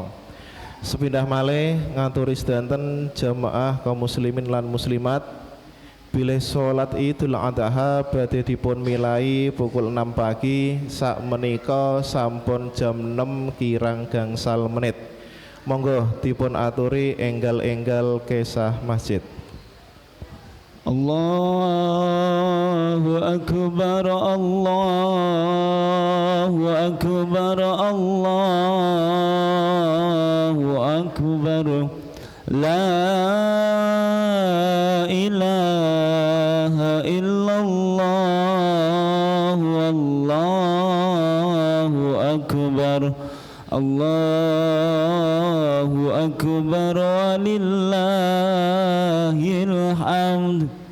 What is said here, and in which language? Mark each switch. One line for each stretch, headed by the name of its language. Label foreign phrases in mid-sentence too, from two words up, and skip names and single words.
Javanese: Sepindah malih nganturi sedanten jamaah kaum muslimin lan muslimat bilih salat Idul Adha badhe dipun milai
Indonesian: pukul 6 pagi.
Javanese: Sakmenika sampun jam 6 kirang gangsal menit. Monggo dipun aturi enggal-enggal kesah masjid.
Arabic: الله أكبر الله أكبر الله أكبر لا إله إلا الله والله أكبر الله أكبر ولله الحمد